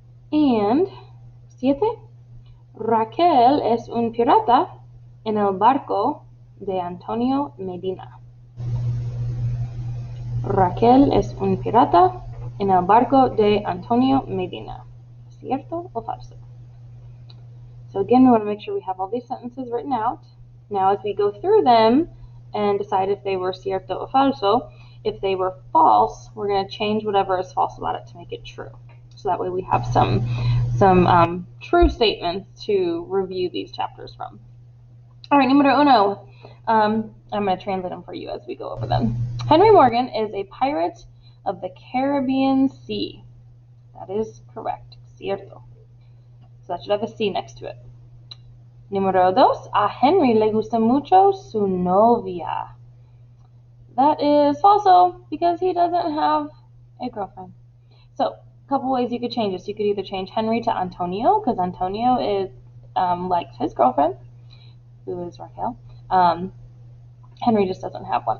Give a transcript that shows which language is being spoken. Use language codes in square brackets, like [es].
[es] And 7. Raquel es un pirata en el barco de Antonio Medina. Raquel es un pirata en el barco de Antonio Medina. ¿Cierto o falso? [en] So again, we want to make sure we have all these sentences written out. Now as we go through them and decide if they were [es] cierto o falso, [en] if they were false, we're going to change whatever is false about it to make it true. So that way we have some true statements to review these chapters from. All right, [es] número uno. [en] I'm going to translate them for you as we go over them. Henry Morgan is a pirate of the Caribbean Sea. That is correct. Cierto. So that should have a C next to it. [es] Número dos. A Henry le gusta mucho su novia. [en] That is falso because he doesn't have a girlfriend. So couple ways you could change this. You could either change Henry to Antonio, because Antonio is likes his girlfriend, who is Raquel. Henry just doesn't have one.